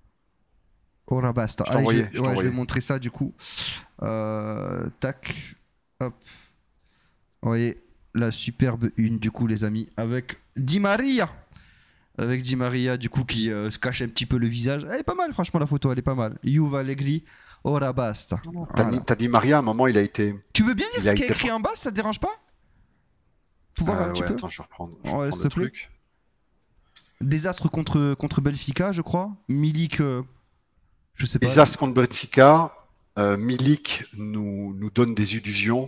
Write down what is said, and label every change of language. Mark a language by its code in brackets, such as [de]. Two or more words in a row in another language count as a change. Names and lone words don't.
[it] Ora basta. [fr] Je t'ai envoyé, Allez, je vais montrer ça du coup. Tac. Hop. Vous voyez la superbe une du coup, les amis, avec Di Maria. Avec Di Maria du coup qui se cache un petit peu le visage. Elle est pas mal, franchement, la photo, elle est pas mal. [it] Juve Allegri, ora basta. [fr] Voilà. T'as dit Maria, à un moment, il a été. Tu veux bien lire Il ce a qui est été écrit en bas, ça te dérange pas? Faut voir un petit ouais, peu. attends, je vais reprendre, Ouais, s'il te le plaît. truc. Désastre contre Benfica, je crois. Milik, je sais pas. Désastre contre Benfica. Milik nous donne des illusions.